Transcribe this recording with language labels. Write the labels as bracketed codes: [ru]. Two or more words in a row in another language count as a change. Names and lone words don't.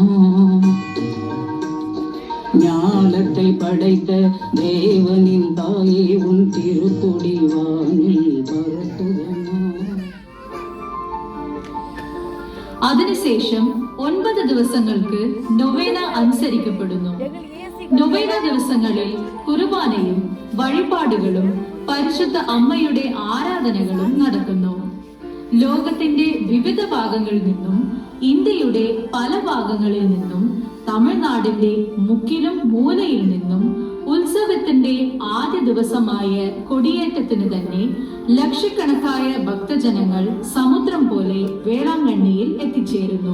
[ta] ஞாலத்தை படைத்த தேவனின் தாயே உன் திருக்கொடி வானில் பறக்குதம்மா. [ml] അതിനുശേഷം 9 ദിവസങ്ങൾക്ക് നൊവേന അനുസരിക്കപ്പെടുന്നു. നൊവേന ദിവസങ്ങളിൽ കുർബാനയും വഴിപാടുകളും പരിശുദ്ധ അമ്മയുടെ ആരാധനകളും നടക്കുന്നു. ലോകത്തിന്റെ വിവിധ ഭാഗങ്ങളിൽ നിന്നും ഇന്ത്യയുടെ പല ഭാഗങ്ങളിൽ നിന്നും തമിഴ്നാടിന്റെ മുക്കിലും മൂലയിൽ നിന്നും ഉത്സവത്തിന്റെ ആദ്യ ദിവസമായ കൊടിയേറ്റത്തിന് തന്നെ ലക്ഷക്കണക്കായ ഭക്തജനങ്ങൾ സമുദ്രം പോലെ വേളാങ്കണ്ണിയിൽ എത്തിച്ചേരുന്നു.